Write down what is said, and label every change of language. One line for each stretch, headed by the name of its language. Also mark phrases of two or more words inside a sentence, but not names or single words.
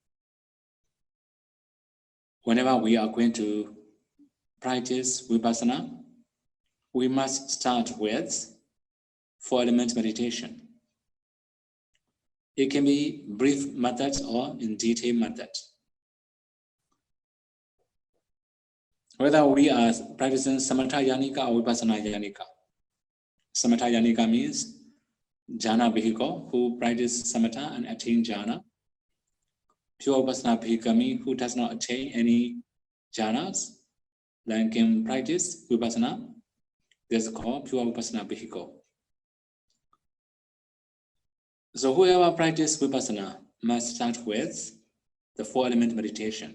English: Whenever we are going to practice vipassana, we must start with 4-element meditation. It can be brief methods or in detail methods. Whether we are practicing
Pali: samatha yanika
English: or
Pali: vipassana yanika. Samatha yanika
English: means jhana vehicle who practice samatha and attain jhana. Pure
Pali: vipassana bhikami
English: who does not attain any jhanas, then can practice vipassana. This is called pure vipassana vehicle. So whoever practices vipassana must start with the 4-element meditation.